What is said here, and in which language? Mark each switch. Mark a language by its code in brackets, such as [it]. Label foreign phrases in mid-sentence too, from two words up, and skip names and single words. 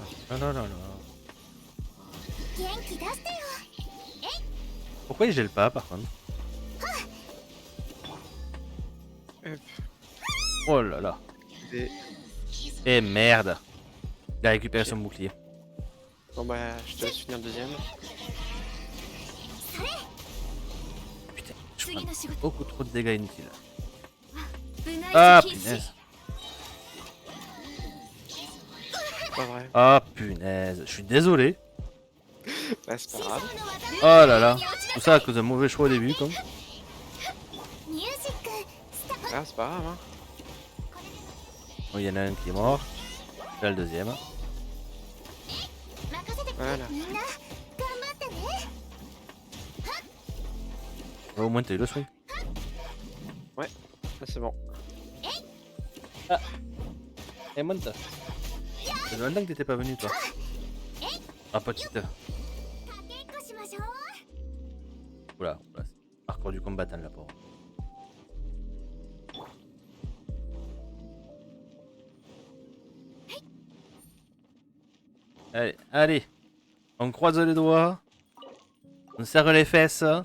[fr] Non, non, non, non. [ja] 元気出してよ。 [fr] Pourquoi il gèle pas par contre? Hop. Oh là là. Et... Et merde. Il a récupéré son bouclier. Bon bah, je te laisse finir le deuxième. Putain, je [ja] 次 [fr] prends [ja] の仕事 [fr] beaucoup trop de dégâts inutiles. [ja] 部内 [fr] Ah [ja] 禁止 [fr] punaise. Pas vrai. Ah punaise. Je suis désolé. Bah, c'est pas grave. Oh là là. Tout ça à cause d'un mauvais choix au début comme. [ja] ミュージックスタート [fr] Ah, c'est pas grave, hein. Bon, il y en a un qui est mort. Là le deuxième. [ja] 任せて [fr] Voilà. [ja] みんな頑張ってね [fr] Au moins t'as eu le swing. Là, c'est bon. Et monte. Ça fait longtemps que t'étais pas venu toi. Ah petite. [ja] かけっこしましょう [fr] Oula, oula. Parcours du combattant là pauvre. Allez, allez. On croise les doigts. On serre les fesses.